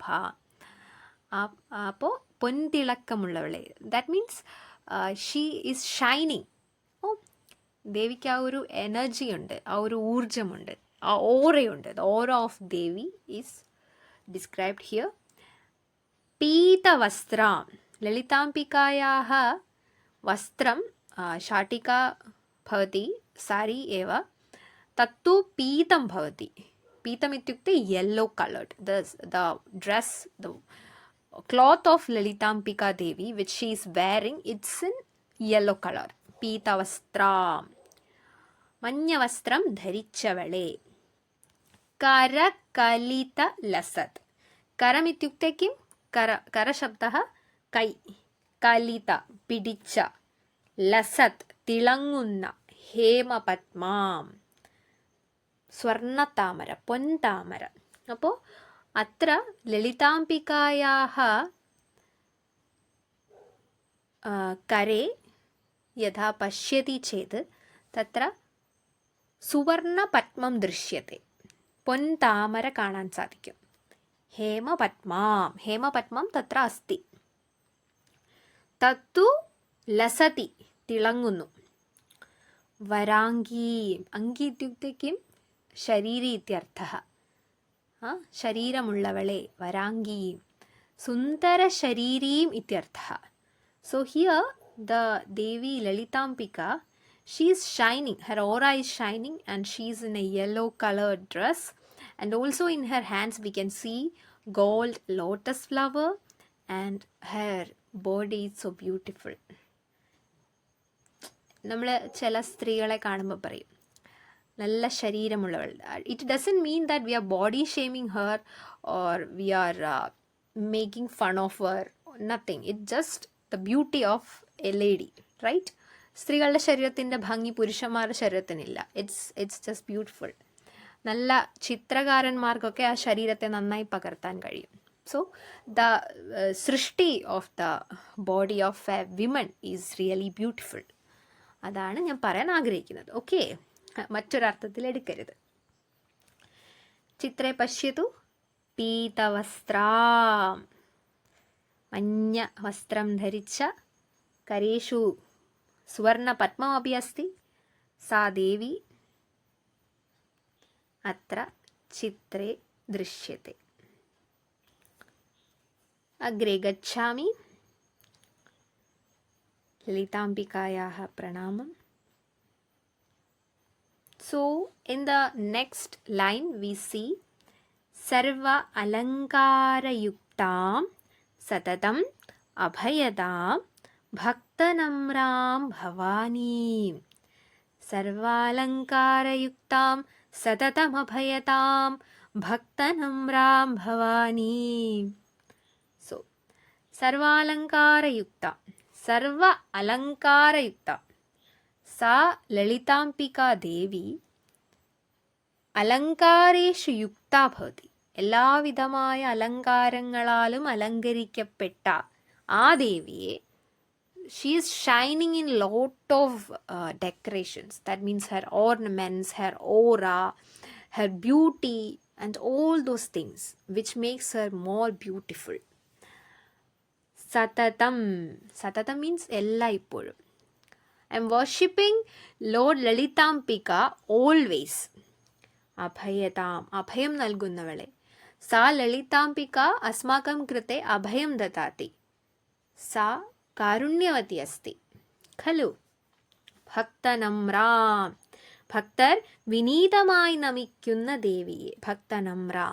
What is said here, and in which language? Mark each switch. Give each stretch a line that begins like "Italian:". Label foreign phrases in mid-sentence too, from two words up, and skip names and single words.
Malayalam: അപ്പോൾ പൊൻതിളക്കമുള്ളവളെ,
English: that means she is shining.
Malayalam: ഓ, ദേവിക്ക് ആ ഒരു എനർജി ഉണ്ട്, ആ ഒരു ഊർജമുണ്ട്, ആ ഓറയുണ്ട്.
English: the aura of Devi is described here.
Sanskrit: പീതവസ്ത്രം, ലളിതാംബികായാः വസ്ത്രം शाटिका भवति, सारी एव, तत्तु पीतं भवति. पीतम् इत्युक्ते
English: yellow colored. The dress, the cloth of Lalitambika Devi which she is wearing, it's in yellow color.
Sanskrit: पीतवस्त्रं,
Malayalam: മഞ്ഞവസ്ത്രം ധരിച്ചവളെ.
Sanskrit: करकलितलसत्. करम् इत्युक्ते किं? करशब्दः कै, कलित पिडिच्च,
Malayalam: ലസത് തിളങ്ങുന്ന, ഹേമപദ്മാം സ്വർണതാമര, പൊൻതാമര.
Sanskrit: അപ്പോൾ അത്ര ലളിതാംബികായാः करे यथा पश्यति चेत् तत्र സുവർണപദ്മം ദൃശ്യത്തെ,
Malayalam: പൊൻതാമര കാണാൻ സാധിക്കും.
Sanskrit: ഹേമപദ്മാം, ഹേമപദ്മം തത്ര അസ്തി. തത്തു ലസതി, തിളങ്ങുന്നു. വരാംഗീ, അങ്കി ഇത്യുക്തെ കിം? ശരീരി ഇത്യർത്ഥഃ. ശരീരമുള്ളവളെ, വരാംഗീം. സുന്ദരശരീരീം ഇത്യർത്ഥഃ.
English: so here the Devi Lalitambika, she is shining, her aura is shining, and she is in a yellow colored dress, and also in her hands we can see gold lotus flower, and her body is so beautiful.
Malayalam: നമ്മൾ ചില സ്ത്രീകളെ കാണുമ്പോൾ പറയും നല്ല ശരീരമുള്ളവൾ.
English: it doesn't mean that we are body shaming her or we are making fun of her, nothing. it just the beauty of a lady, right?
Malayalam: സ്ത്രീകളുടെ ശരീരത്തിൻ്റെ ഭംഗി പുരുഷന്മാരുടെ ശരീരത്തിനില്ല.
English: it's just beautiful.
Malayalam: നല്ല ചിത്രകാരന്മാർക്കൊക്കെ ആ ശരീരത്തെ നന്നായി പകർത്താൻ കഴിയും.
English: so the സൃഷ്ടി of the body of a woman is really beautiful.
Malayalam: അതാണ് ഞാൻ പറയാൻ ആഗ്രഹിക്കുന്നത്. ഓക്കെ, മറ്റൊരർത്ഥത്തിൽ എടുക്കരുത്.
Sanskrit: ചിത്രേ പശ്യതു പീതവസ്ത്രം,
Malayalam: മഞ്ഞ വസ്ത്രം ധരിച്ച,
Sanskrit: കരേഷു സുവർണപദ്മമപി അസ്തി. സാ ദേവി अत्र चित्रे दृश्यते. अग्रे गच्छामि. ललिताम्बिकायाः प्रणामम्.
English: So in the next line we see
Sanskrit: सर्व अलङ्कारयुक्तां सततम् अभयदां भक्तनम्रां भवानीं. सर्वालङ्कारयुक्तां सततमभयतां भक्तनम्रां भवानीं. So सर्वालङ्कारयुक्ता, सर्व अलङ्कारयुक्ता, सा ललिताम्बिका देवी अलङ्कारेषु युक्ता भवति.
Malayalam: എല്ലാവിധമായ അലങ്കാരങ്ങളാലും അലങ്കരിക്കപ്പെട്ട ആ ദേവിയെ,
English: she is shining in lot of decorations. That means her ornaments, her aura, her beauty and all those things which makes her more beautiful. Satatam, satatam means
Malayalam: എല്ലാ ഇപ്പോഴും.
English: I am worshipping Lord Lalitambika always.
Malayalam: Abhayatam, അഭയം നൽകുന്നവളെ.
Sanskrit: सा ललिताम्बिका अस्माकं कृते अभयं ददाति. Sa കാരുണ്യവതി അസ്തി ഖലു.
Malayalam: ഭക്തനമ്രാം, ഭക്തർ വിനീതമായി നമിക്കുന്ന ദേവിയെ ഭക്തനമ്രാം.